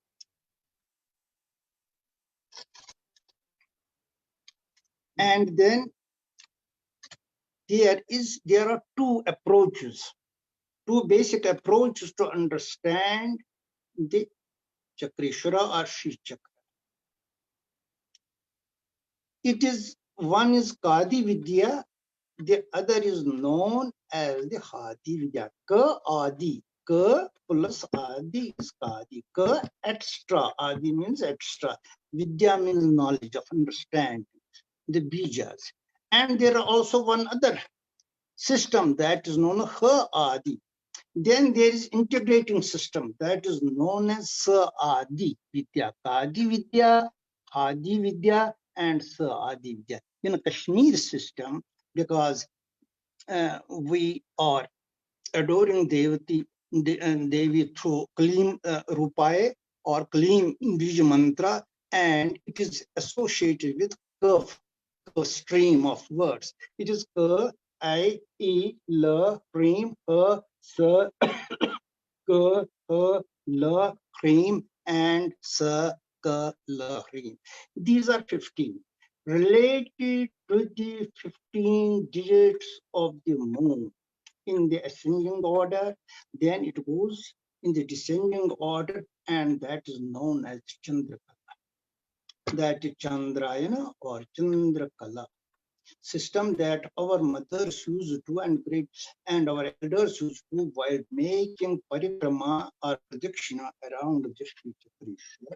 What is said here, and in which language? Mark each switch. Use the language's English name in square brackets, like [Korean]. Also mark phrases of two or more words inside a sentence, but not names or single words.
[English] And then there are two approaches, two basic approaches to understand the Chakreshwara or Shri Chakra. One is Kadi Vidya, the other is known as the Hadi Vidya. Ka Adi. Ka plus Adi is Kadi. Ka extra. Adi means extra. Vidya means knowledge of understanding, the Bijas. And there are also one other system that is known as Ha Adi. Then there is integrating system that is known as Sa Adi Vidya. Kadi Vidya, Adi Vidya, and Sa Adi Vidya. In a Kashmir system, because we are adoring Devi through Kalim Rupaye or Kalim Bij Mantra, and it is associated with curve, a stream of words. [Sanskrit] It is Ka, I, E, L, Preem, Ha, Sa, Ka, Ha, La, Cream, and Sa, Ka, La, Cream. [English] These are 15. Related to the 15 digits of the moon in the ascending order, then it goes in the descending order, and that is known as Chandrakala. That is Chandrayana or Chandrakala system that our mothers used to and our elders used to while making parikrama or pradakshina around the Shri Chakreshwar.